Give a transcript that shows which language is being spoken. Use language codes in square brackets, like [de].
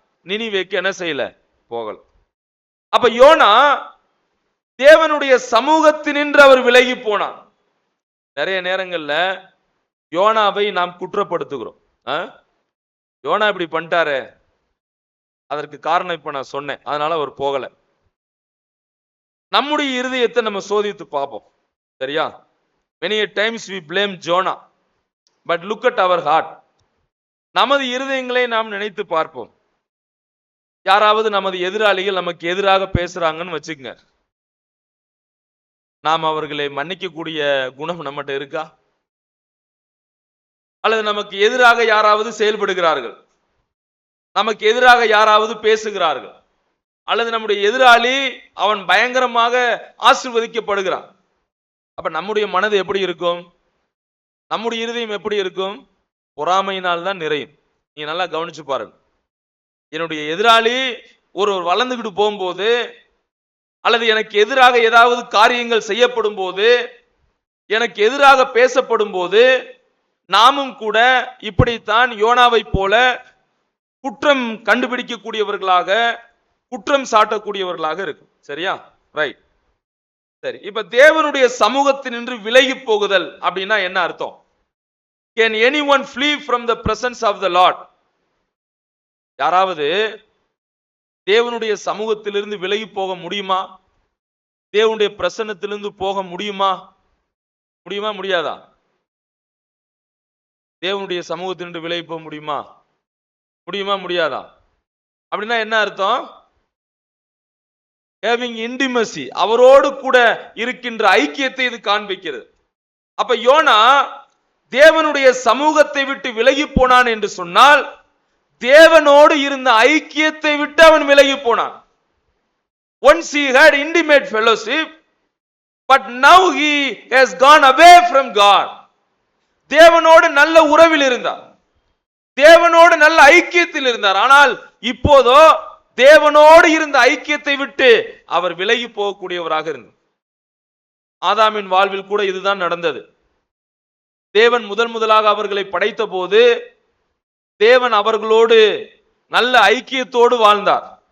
[ta] நினிவேக்கு என்ன செய்யல, போகல. அப்ப யோனா தேவனுடைய சமூகத்தினின்று அவர் விலகி போனார். நிறைய நேரங்கள்ல யோனாவை நாம் குற்றப்படுத்துகிறோம். யோனா இப்படி பண்ணிட்டாரு, அதற்கு காரணம் இப்ப நான் சொன்னேன், அதனால அவர் போகல. நம்முடைய இருதயத்தை நம்ம சோதித்து பார்ப்போம். சரியா? [en] many times we blame Jonah, but look at our heart. [ta] நமது இருதயங்களை நாம் நினைத்து பார்ப்போம். யாராவது நமது எதிராளிகள் நமக்கு எதிராக பேசுறாங்கன்னு வச்சுக்கங்க, நாம் அவர்களை மன்னிக்கக்கூடிய குணம் நம்மகிட்ட இருக்கா? அல்லது நமக்கு எதிராக யாராவது செயல்படுகிறார்கள், நமக்கு எதிராக யாராவது பேசுகிறார்கள், அல்லது நம்முடைய எதிராளி அவன் பயங்கரமாக ஆசீர்வதிக்கப்படுகிறான், அப்ப நம்முடைய மனது எப்படி இருக்கும்? நம்முடைய இருதயம் எப்படி இருக்கும்? பொறாமையினால் தான் நிறையும். நீங்க நல்லா கவனிச்சு பாருங்க. என்னுடைய எதிராளி ஒரு வளர்ந்துகிட்டு போகும்போது, அல்லது எனக்கு எதிராக ஏதாவது காரியங்கள் செய்யப்படும் போது, எனக்கு எதிராக பேசப்படும் போது, நாமும் கூட இப்படித்தான் யோனாவை போல குற்றம் கண்டுபிடிக்கக்கூடியவர்களாக, குற்றம் சாட்டக்கூடியவர்களாக இருக்கும். சரியா? ரைட். சரி, இப்ப தேவனுடைய சமூகத்தினின்று விலகி போகுதல் அப்படின்னா என்ன அர்த்தம்? [en] Can anyone flee from the presence of the Lord? [ta] யாராவது தேவனுடைய சமூகத்திலிருந்து விலகி போக முடியுமா? தேவனுடைய பிரசன்னத்திலிருந்து போக முடியுமா? முடியுமா, முடியாதா? தேவனுடைய சமூகத்திலிருந்து விலகி போக முடியுமா? முடியுமா, முடியாதா? அப்படின்னா என்ன அர்த்தம்? [en] having intimacy, [ta] அவரோடு கூட இருக்கின்ற ஐக்கியத்தை இது காண்பிக்கிறது. அப்ப யோனா தேவனுடைய சமூகத்தை விட்டு விலகி போனான் என்று சொன்னால், தேவனோடு இருந்த ஐக்கியத்தை விட்டு அவன் விலகி போனான். [en] once he had intimate fellowship, but now he has gone away from God. [ta] தேவனோடு நல்ல உறவில் இருந்தார், தேவனோடு நல்ல ஐக்கியத்தில் இருந்தார். ஆனால் இப்போதோ தேவனோடு இருந்த ஐக்கியத்தை விட்டு அவர் விலகி போகக்கூடியவராக இருந்தார். ஆதாமின் வாழ்வில் கூட இதுதான் நடந்தது. தேவன் முதலாக அவர்களை படைத்த போது தேவன் அவர்களோடு நல்ல ஐக்கியத்தோடு வாழ்ந்தார்.